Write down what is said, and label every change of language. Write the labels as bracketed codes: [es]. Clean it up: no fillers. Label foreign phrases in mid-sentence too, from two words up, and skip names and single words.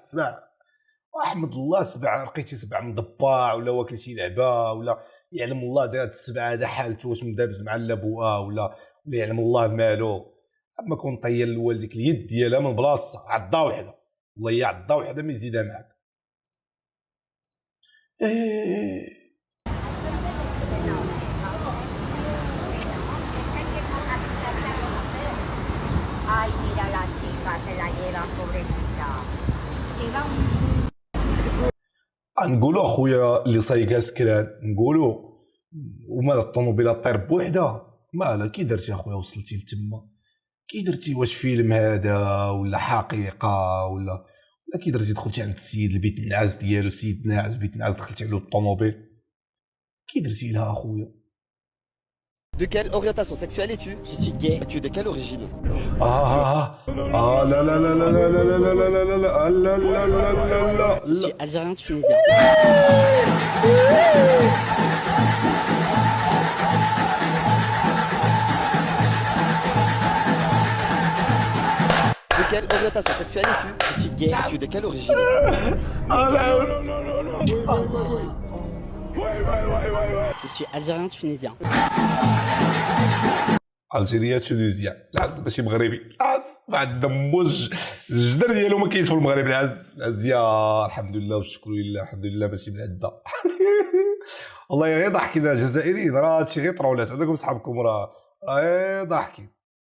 [ar] واحمد الله، سبع لقيتي سبع مضبع ولا واكل شي لعبه، ولا يعلم الله دارت السبع هذا حالته واش مدابز مع لابوها ولا يعلم الله مالو. اما كون طير لوالديك اليد ديالها من بلاصه عضه وحده، والله هي عضه وحده ما يزيدها معاك. [es] Ay, mira la chica, se la lleva, pobrecita. Lleva un... [ar] نقولوا اخويا اللي صايقه سكران، نقولوا ومال الطوموبيله طير بوحدها مالها. كي درتي اخويا وصلتي لتما؟ كي درتي؟ واش فيلم هذا ولا حقيقه ولا كي درتي؟ دخلتي عند السيد البيت النعاس ديالو، سيد ناعس بيت نعاس، دخلتي على الطوموبيل، كي درتي لها اخويا؟ [fr] De quelle orientation sexuelle es-tu? Je suis gay. Tu es de quelle origine? [ar] لا لا لا لا لا لا لا لا لا لا لا لا لا لا. [fr] Je suis algérien tunisien. De quelle orientation sexuelle es-tu? Je suis gay. Tu es de quelle origine? Je suis algérien tunisien. [ar] الجيريا تونيزيا، العز ماشي مغربي، العز ما عندهم الجدر ديالو ما كاينش في المغرب. العز يا الحمد لله والشكر لله، الحمد لله ماشي من عندنا. والله غير ضحكنا الجزائريين، راه هادشي غير طرولات عندكم صحابكم، راه غير ضحكين.